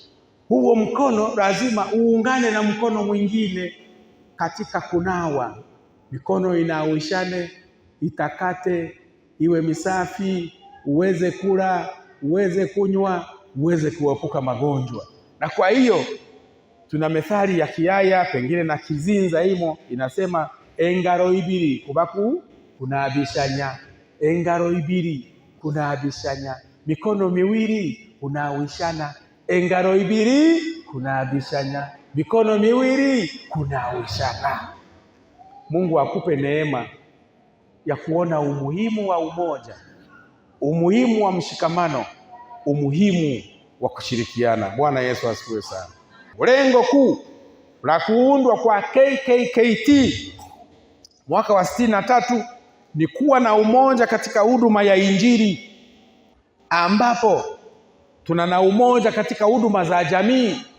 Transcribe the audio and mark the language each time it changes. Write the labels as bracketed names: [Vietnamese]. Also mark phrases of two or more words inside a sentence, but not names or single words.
[Swahili] Huo mkono lazima uungane na mkono mwingine katika kunawa. Mikono inawishane, itakate, iwe misafi, uweze kula, uweze kunywa, uweze kuepuka magonjwa. Na kwa hiyo tuna methali ya Kiyaya pengine na Kizinza imo inasema [Zinza] engaro ibiri kubaku kunaabishanya, engaro ibiri kunaabishanya, [Swahili] mikono miwili kunawishana, [Zinza] engaro ibiri kunaabishanya, [Swahili] mikono miwili kunawishana. Mungu akupe neema ya kuona umuhimu wa umoja, umuhimu wa mshikamano, umuhimu wa kushirikiana. Bwana Yesu asifiwe sana. Lengo kuu la kuundwa kwa KKKT mwaka wa 63 ni kuwa na umoja katika huduma ya Injili, ambapo tuna na umoja katika huduma za jamii.